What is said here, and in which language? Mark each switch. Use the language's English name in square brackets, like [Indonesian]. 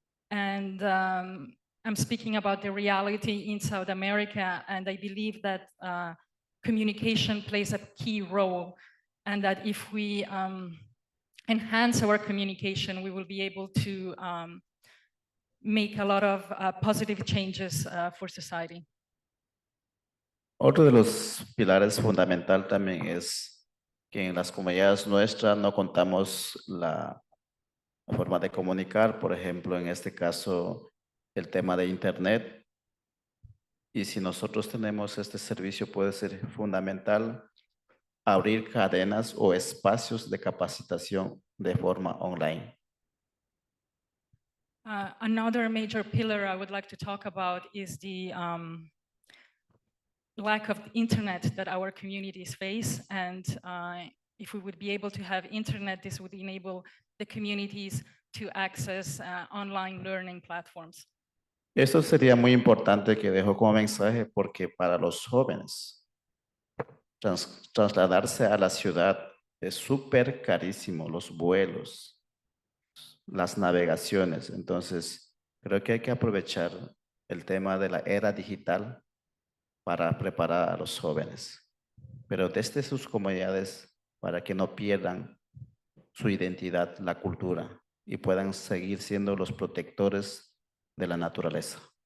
[English] And I'm speaking about the reality in South America, and I believe that communication plays a key role, and that if we enhance our communication, we will be able to make a lot of positive changes for society. [Spanish] Otro de los pilares fundamental también es que en las comunidades nuestras no contamos la forma de comunicar, por ejemplo, en este caso, el tema de Internet. Y si nosotros tenemos este servicio, puede ser fundamental abrir cadenas o espacios de capacitación de forma online. [English] Another major pillar I would like to talk about is the lack of internet that our communities face. And if we would be able to have internet, this would enable the communities to access online learning platforms. [Spanish] Esto sería muy importante que dejo como mensaje porque para los jóvenes trasladarse a la ciudad es súper carísimo, los vuelos, las navegaciones. Entonces, creo que hay que aprovechar el tema de la era digital para preparar a los jóvenes, pero desde sus comunidades para que no pierdan su identidad, la cultura, y puedan seguir siendo los protectores de la naturaleza.